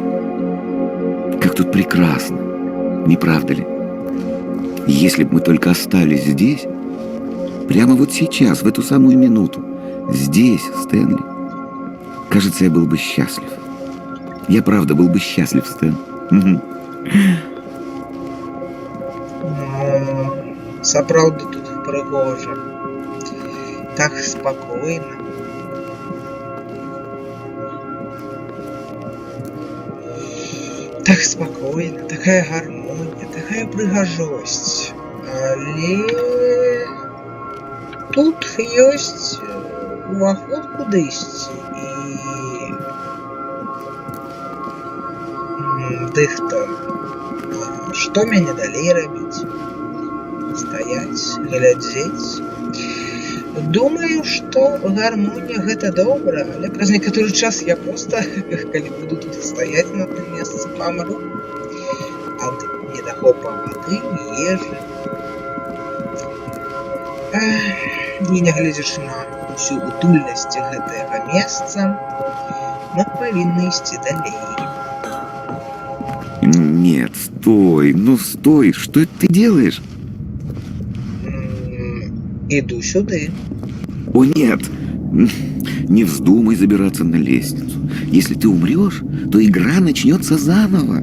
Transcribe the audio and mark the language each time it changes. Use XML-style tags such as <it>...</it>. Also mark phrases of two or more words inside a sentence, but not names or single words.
<ru>Как тут прекрасно, не правда ли? Если бы мы только остались здесь, прямо вот сейчас, в эту самую минуту, здесь, Стэнли, кажется, я был бы счастлив. Я правда был бы счастлив, Стэн.</ru> <be>Сапраўды тут прыгожа.</be> <ru>Так спокойно. Так спокойно, такая гармония,</ru> <be>такая прыгажосць. Але тут ёсць уваход кудысьці і дыхтар. Што мяне далей рабіць? Стаять, глядзець.</be> <ru>Думаю, что</ru> <be>гармония гэта добра, але праз некаторы час я просто, калі буду тут стаять на тым месцы, памру ад недахопа вады, ежы. І нягледзячы на усю утульнасць гэтага месца, мы павінны ісці далей.</be> <ru>Нет, стой, ну стой, что это ты делаешь? Иду сюда. О нет, не вздумай забираться на лестницу. Если ты умрешь, то игра начнется заново.</ru>